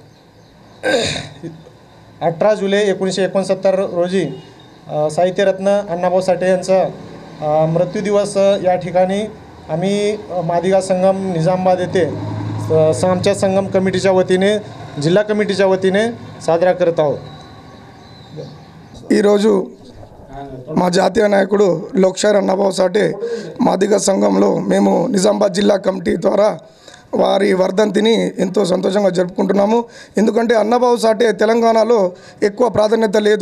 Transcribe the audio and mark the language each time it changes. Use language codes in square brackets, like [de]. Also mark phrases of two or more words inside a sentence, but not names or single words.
[mr] 18 जुलै 1969 रोजी साहित्यरत्न अण्णाभाऊ साठे यांचा मृत्यू दिवस या ठिकाणी आम्ही मादिगा संगम निजामाबाद येथे आमच्या संगम कमिटीच्या वतीने जिल्हा कमिटीच्या वतीने साजरा करत आहोत। [te] ఈరోజు మా జాతీయ నాయకుడు లోక్షార్ అన్నబాబు సాటే మాదిగ సంఘంలో మేము నిజామాబాద్ జిల్లా కమిటీ ద్వారా వారి వర్ధంతిని ఎంతో సంతోషంగా జరుపుకుంటున్నాము। ఎందుకంటే అన్నబాబు సాటే తెలంగాణలో ఎక్కువ ప్రాధాన్యత లేదు।